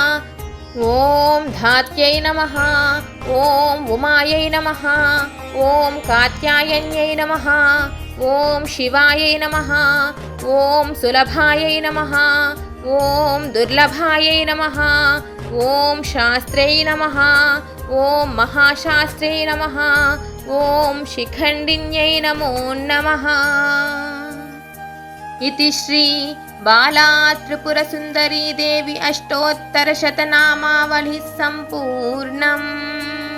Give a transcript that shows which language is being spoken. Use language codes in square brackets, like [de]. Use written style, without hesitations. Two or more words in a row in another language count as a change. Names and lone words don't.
[sa] ఓం ధాత్యై నమః. ఓం ఉమాయై నమః. ఓం కాత్యాయన్యై నమః. ఓం శివాయై నమః. ఓం సులభాయై నమః. ఓం దుర్లభాయై నమః. ॐ शास्त्रै नमः। ॐ महाशास्त्रै नमः। ॐ शिखण्डिन्यै नमो नमः। इति श्री बाला त्रिपुरसुन्दरी देवी अष्टोत्तरशतनामावलिः सम्पूर्णम्।